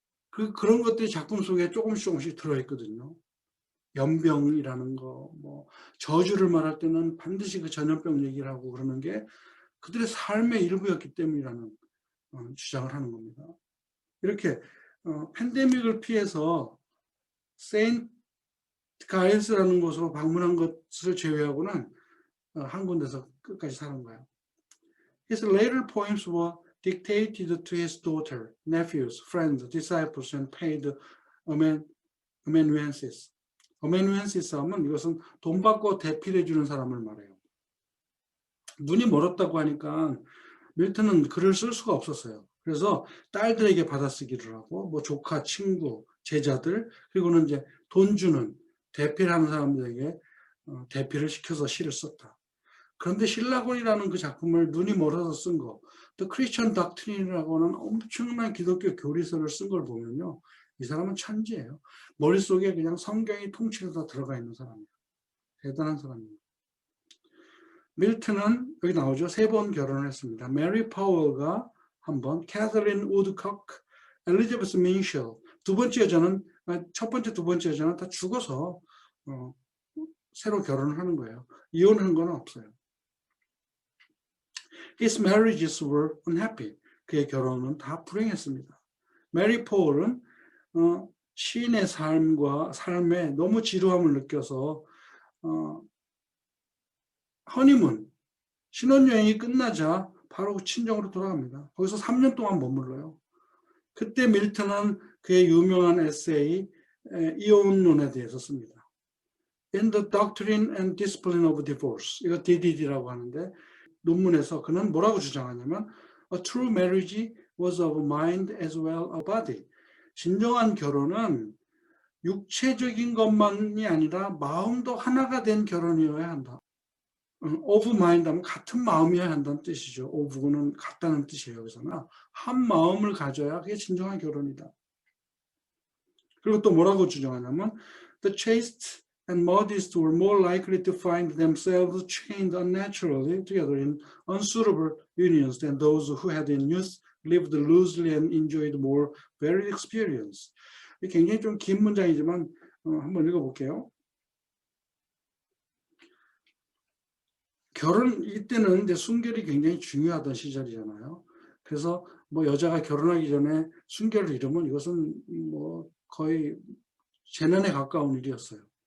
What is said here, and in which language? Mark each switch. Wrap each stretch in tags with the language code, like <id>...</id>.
<ko>그런 것들이 작품 속에 조금씩 들어있거든요. 연병이라는 거, 뭐 저주를 말할 때는 반드시 그 전염병 얘기를 하고 그러는 게 그들의 삶의 일부였기 때문이라는 주장을 하는 겁니다. 이렇게 팬데믹을 피해서 세인트 가이스라는 곳으로 방문한 것을 제외하고는 한 군데서 끝까지 사는 거예요.</ko> <en>His later poems were dictated to his daughter, nephews, friends, disciples, and paid amanuensis.</en> <ko>amanuensis 하면 이것은 돈 받고 대필해 주는 사람을 말해요. 눈이 멀었다고 하니까 밀턴은 글을 쓸 수가 없었어요. 그래서 딸들에게 받아쓰기를 하고 뭐 조카, 친구, 제자들, 그리고는 이제 돈 주는 대필하는 사람들에게 대필을 시켜서 시를 썼다. 그런데 신라곤이라는 그 작품을 눈이 멀어서 쓴 거, 또 크리스천 닥트린이라고 하는 엄청난 기독교 교리서를 쓴 걸 보면요. 이 사람은 천재예요. 머릿속에 그냥 성경이 통째로 다 들어가 있는 사람이에요. 대단한 사람이에요. 밀턴은 여기 나오죠. 3번 결혼을 했습니다. 메리 파월과 한 번, 캐서린 우드콕, 엘리자베스 민셜. 첫 번째, 두 번째 여자는 다 죽어서 새로 결혼을 하는 거예요. 이혼한 건 없어요.</ko> <en>His marriages were unhappy.</en> <ko>그의 결혼은 다 불행했습니다. 메리 파월은 시인의 삶에 너무 지루함을 느껴서 허니문, 신혼여행이 끝나자 바로 친정으로 돌아갑니다. 거기서 3년 동안 머물러요. 그때 밀턴은 그의 유명한 에세이 이혼론에 대해서 씁니다.</ko> <en>In the Doctrine and Discipline of Divorce,</en> <ko>이거 DDD라고 하는데 논문에서 그는 뭐라고 주장하냐면</ko> <en>A true marriage was of mind as well as body.</en> <ko>진정한 결혼은 육체적인 것만이 아니라 마음도 하나가 된 결혼이어야 한다. of mind 하면 같은 마음이어야 한다는 뜻이죠. of는 같다는 뜻이에요. 여기서는 한 마음을 가져야 그게 진정한 결혼이다. 그리고 또 뭐라고 주장하냐면</ko> <en>The chaste and modest were more likely to find themselves chained unnaturally together in unsuitable unions than those who had in youth lived loosely and enjoyed more varied experience.</en> <ko>굉장히 좀 긴 문장이지만 한번 읽어볼게요. 결혼 이때는 이제 순결이 굉장히 중요하던 시절이잖아요. 그래서 뭐 여자가 결혼하기 전에 순결을 잃으면 이것은 뭐 거의 재난에 가까운 일이었어요.</ko>